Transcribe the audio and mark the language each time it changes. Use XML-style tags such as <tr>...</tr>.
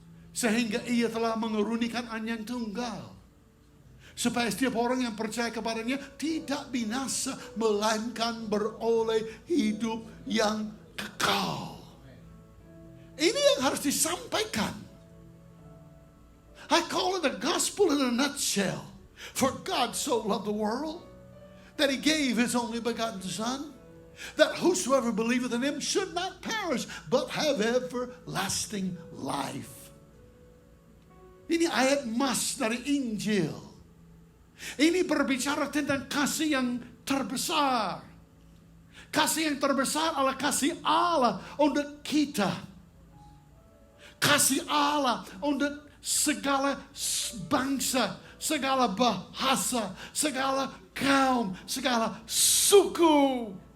<id>Sehingga ia telah mengerunikan Anak Tunggal. Supaya setiap orang yang percaya kepadanya tidak binasa, melainkan beroleh hidup yang kekal. Ini yang harus disampaikan.</id> <en>I call it the gospel in a nutshell. For God so loved the world that he gave his only begotten Son, that whosoever believeth in him should not perish, but have everlasting life.</en> <id>Ini ayat emas dari Injil. Ini berbicara tentang kasih yang terbesar. Kasih yang terbesar adalah kasih Allah untuk kita. Kasih Allah untuk segala bangsa, segala bahasa, segala kaum, segala suku.</id>